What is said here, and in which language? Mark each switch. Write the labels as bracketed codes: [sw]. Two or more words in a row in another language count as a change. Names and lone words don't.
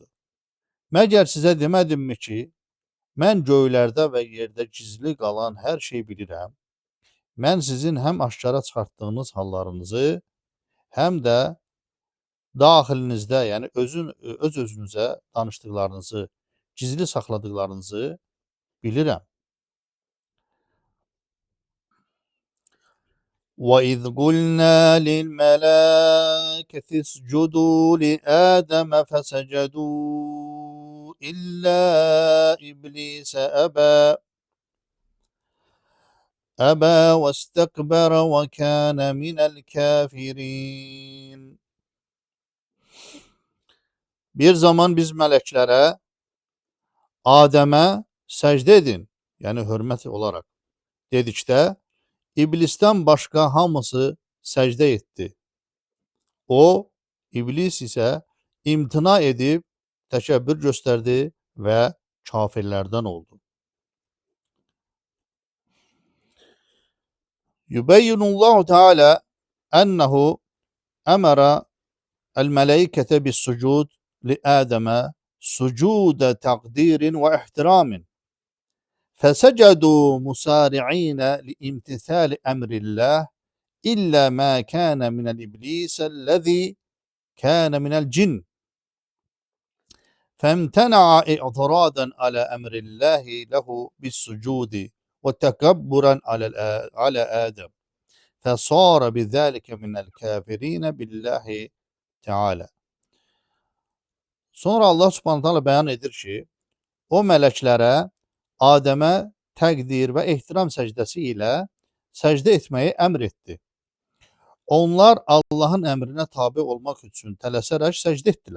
[az] Məgər sizə demədimmi ki, mən göylərdə və yerdə gizli qalan hər şeyi bilirəm. Mən sizin həm aşkara çıxartdığınız hallarınızı, həm də daxilinizdə, yəni öz-özünüzə danışdıqlarınızı, gizli saxladıqlarınızı bilirəm. [ar] وَإِذْ قُلْنَا لِلْمَلَائِكَةِ اسْجُدُوا لِآدَمَ فَسَجَدُوا إِلَّا إِبْلِيسَ أَبَى وَاسْتَكْبَرَ وَكَانَ مِنَ الْكَافِرِينَ. [az] Bir zaman biz mələklərə Adəmə səcdə edin, yəni hörmət olaraq dedikdə, İblisdən başqa hamısı səcdə etdi. O, İblis isə imtina edib, təkəbbür göstərdi və kafirlərdən oldu. [ar] يبين الله تعالى أنه أمر الملائكة بالسجود لآدم سجود تقدير واحترام. فسجدوا مسارعين لامتثال أمر الله إلا ما كان من الإبليس الذي كان من الجن فامتنع اعتراضا على أمر الله له بالسجود وتكبرا على آدم فصار بذلك من الكافرين بالله Teala. [az] Sonra [ar] الله سبحانه تعالى [az] bəyan edir ki, o mələklərə Adəmə təqdir və ehtiram səcdəsi ilə səcdə etməyi əmr etdi. Onlar Allahın əmrinə tabe olmaq üçün tələsərək səcdə etdilər.